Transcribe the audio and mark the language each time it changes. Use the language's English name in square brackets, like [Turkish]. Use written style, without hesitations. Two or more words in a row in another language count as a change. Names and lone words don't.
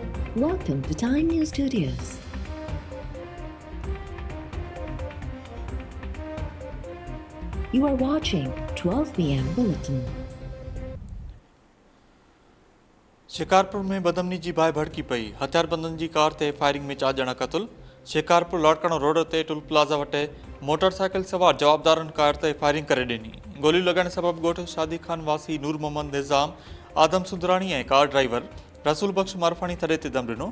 [English] Welcome to Time News Studios. You are watching 12 p.m. Bulletin. [Sindhi] शिकारपुर में बदमनी जी बाहि भड़की पई। हथियारबंदनि जी कार ते फायरिंग में 4 ॼणा क़तल। शिकारपुर लाड़काणो रोड ते टोल प्लाज़ा वटे मोटरसाइकिल सवार जवाबदारनि कार ते फायरिंग करे ॾिनी। गोली लॻण सबबि ॻोठ शादी खान वासी नूर मोहम्मद निज़ाम, आदम सुंदराणी ऐं कार ड्राइवर रसूल बख्श मारफाणी थड़े ते दम ॾिनो।